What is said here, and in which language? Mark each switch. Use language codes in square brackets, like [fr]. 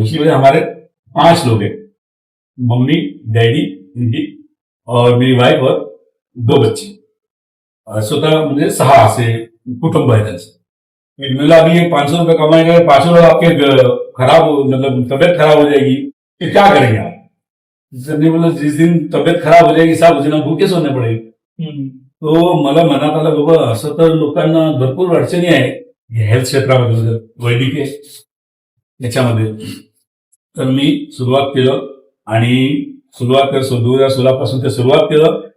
[hi] उसकी वजह हमारे 5 लोग हैं, मम्मी डैडी इनकी और मेरी वाइफ और 2 बच्चे. [mr] स्वतः म्हणजे 6 असे कुटुंब आहे त्यांचं. [hi] मला अभी 500 रुपये कमाएंगे, 500 रुपये आपके मतलब तबियत खराब हो जाएगी, फिर क्या करेंगे आप. बोला जिस दिन तबियत खराब हो जाएगी साहब उस दिन भूखे सोने पडेल. [mr] तो मला मनात आलं बाबा असं तर लोकांना भरपूर अडचणी आहे हेल्थ क्षेत्रामध्ये, वैद्यकीय याच्यामध्ये. तर मी सुरुवात केलं आणि 2016 पासून ते सुरुवात केलं.